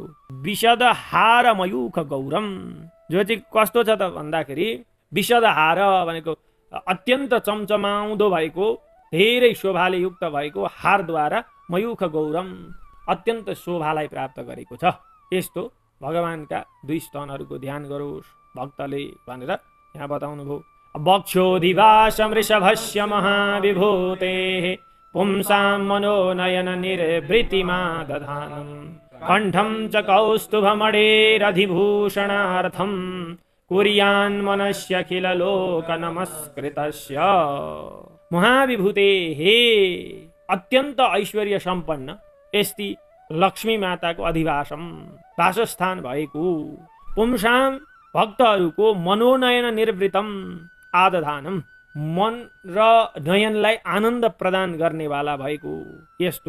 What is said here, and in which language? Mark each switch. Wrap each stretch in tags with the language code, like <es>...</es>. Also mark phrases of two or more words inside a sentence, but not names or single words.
<sa>विशद हार मयूख गौरम</sa> <ne>जो चाहिँ कस्तो छ त भन्दाखेरि</ne> <sa>विशद हार</sa> <ne>भनेको अत्यन्त चम्चमाउँदो भएको धेरै शोभाले युक्त भएको हारद्वारा</ne> <sa>मयूख गौरम</sa> <ne>अत्यन्त शोभालाई प्राप्त गरेको छ यस्तो भगवानका दुई स्तनहरूको ध्यान गरोस् भक्तले भनेर यहाँ बताउनु भयो।</ne> <sa>वक्षोधिवासं वृषभस्य महाविभूते पुंसां मनोनयन निर्वृतिमा दधानं कण्ठं च कौस्तुभमणेरधिभूषणार्थं कुर्यान् मनस्यखिल लोक नमस्कृतस्य।</sa> <ne>महाविभूते हे अत्यन्त ऐश्वर्य सम्पन्न यस्ती लक्ष्मी माताको अधिवासम वासस्थान भएको पुंसां भक्तहरूको</ne> <sa>मनोनयन निर्वृतम आदधानम</sa> <ne>मन र नयनलाई आनन्द प्रदान गर्नेवाला भएको यस्तो।</ne>